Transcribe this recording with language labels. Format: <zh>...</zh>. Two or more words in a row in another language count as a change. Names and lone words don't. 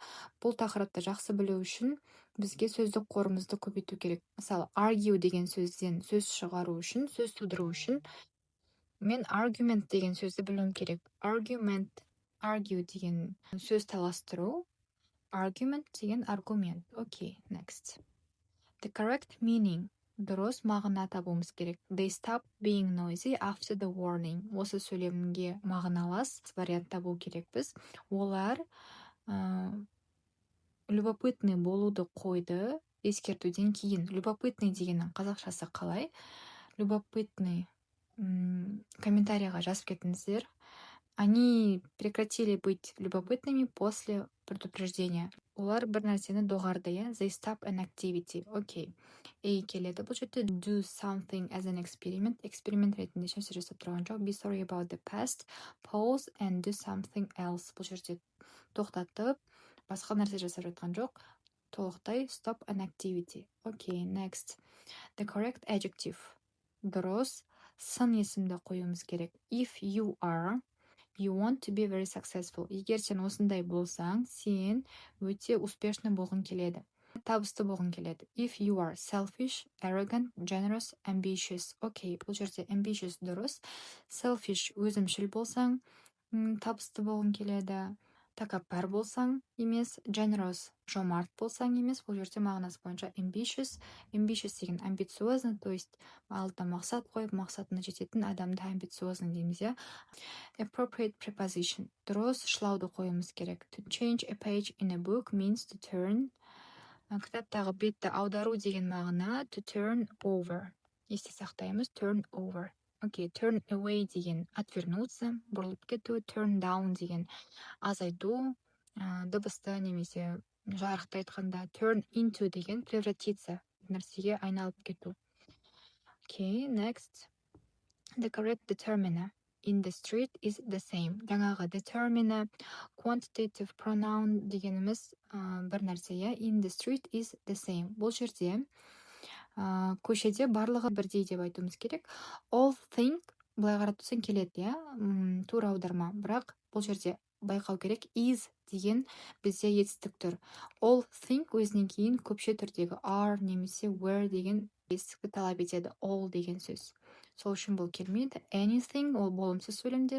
<kk>Бұл тақырыпты жақсы білу үшін бізге сөздік қорымызды көбейту керек. Мысалы, argue деген сөзден сөз шығару үшін, сөз тудыру үшін мен argument деген сөзді білуім керек. Argue деген сөз таластыру, argument деген аргумент. Окей,</kk> <en>next. The correct meaning.</en> <kk>Дұрыс мағына табуымыз керек.</kk> <en>They stop being noisy after the warning.</en> <kk>Осы сөйлемге мағыналас вариант табу керекпіз. Олар любопытный болуды қойды ескертуден кейін. Любопытный дегеннің қазақшасы қалай? Любопытный комментарийға жазып кетіңіздер.</kk> <ru>Они прекратили быть любопытными после предупреждения.</ru> <kk>Олар бір нәрсені доғарды,</kk> <en>They stop an activity.</en> <kk>Окей. Келеді. Бұл жерде</kk> <en>do something as an experiment.</en> <kk>Эксперимент ретінде нәрсе жасап тұрған жоқ.</kk> <en>Be sorry about the past. Pause and do something else.</en> <kk>Бұл жерде тоқтатып, басқа нәрсе жасап жатқан жоқ. Толықтай</kk> <en>stop an activity.</en> <kk>Окей, next.</kk> <en>The correct adjective.</en> <kk>Дұрыс. Сын есімді қоюымыз керек.</kk> <en>If you want to be very successful.</en> <kk>Егер сен осындай болсаң, сен өте успешный болғың келеді. Табысты болғың келеді.</kk> <en>If you are selfish, arrogant, generous, ambitious.</en> <kk>Окей, бұл жерде ambitious дұрыс. Selfish өзімшіл болсаң, табысты болғың келеді. Тәкаппар болсаң емес, generous жомарт болсаң емес, бұл жерде мағынасы бойынша ambitious деген амбициозный,</kk> <ru>то есть</ru> <kk>алдына мақсат қойып, мақсатына жететін адамды амбициозный дейміз,</kk> <en>Appropriate preposition.</en> <kk>Дұрыс шылауды қоюымыз керек.</kk> <en>To change a page in a book means to turn.</en> <kk>Кітаптағы бетті аудару деген мағына</kk> <en>to turn over.</en> <kk>Есте сақтаймыз,</kk> <en>turn over.</en> <kk>Окей,</kk> <en>turn away</en> <kk>деген отвернуться, бұрылып кету,</kk> <en>turn down</en> <kk>деген азайту, дыбысты немесе жарықты айтқанда,</kk> <en>turn into</en> <kk>деген превратиться, нәрсеге айналып кету. Окей, next.</kk> <en>The correct determiner in the street is the same.</en> <kk>Жаңағы determiner,</kk> <en>quantitative pronoun</en> <kk>дегеніміз бір нәрсе,</kk> <en>in the street is the same.</en> <kk>Бұл жерде көшеде барлығы бірдей деп айтуымыз керек.</kk> <en>All think,</en> <kk>былай қарап тұрсаң келеді, тура аударма. Бірақ бұл жерде байқау керек, is деген бізде етістік тұр.</kk> <en>All think</en> <kk>өзінен кейін көпше түрдегі are немесе were деген етістікті талап етеді. All деген сөз. Сол үшін бұл келмейді. Anything, ол болымсыз сөйлемде.</kk>